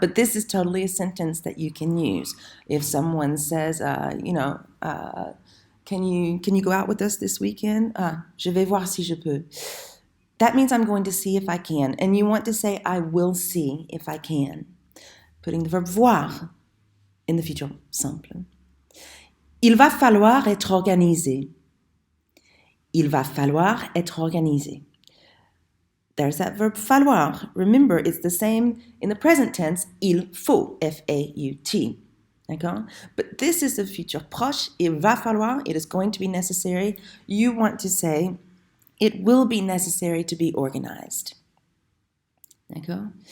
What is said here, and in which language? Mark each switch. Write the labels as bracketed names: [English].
[English] But this is totally a sentence that you can use. If someone says, can you go out with us this weekend? [French] Je vais voir si je peux. [English] That means I'm going to see if I can. And you want to say, I will see if I can. Putting the verb voir in the futur simple. [French] Il va falloir être organisé. Il va falloir être organisé. [English] There's that verb falloir. Remember, it's the same in the present tense. [French] Il faut, F-A-U-T. D'accord? [English] But this is the future proche. [French] Il va falloir. [English] It is going to be necessary. You want to say, it will be necessary to be organized. [French] D'accord?